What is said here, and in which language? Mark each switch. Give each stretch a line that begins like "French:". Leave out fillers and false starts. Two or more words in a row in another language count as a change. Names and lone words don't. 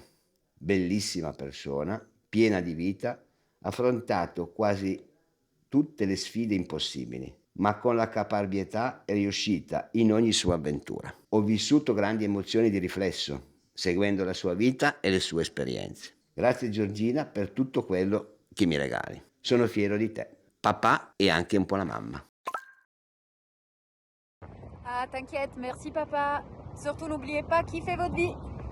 Italian: Bellissima persona, piena di vita, ha affrontato quasi tutte le sfide impossibili, ma con la caparbietà è riuscita in ogni sua avventura. Ho vissuto grandi emozioni di riflesso, seguendo la sua vita e le sue esperienze. Grazie Giorgina per tutto quello che mi regali. Sono fiero di te, papà e anche un po' la mamma.
French: Ah, t'inquiète, merci papa. Surtout n'oubliez pas, kiffez votre vie.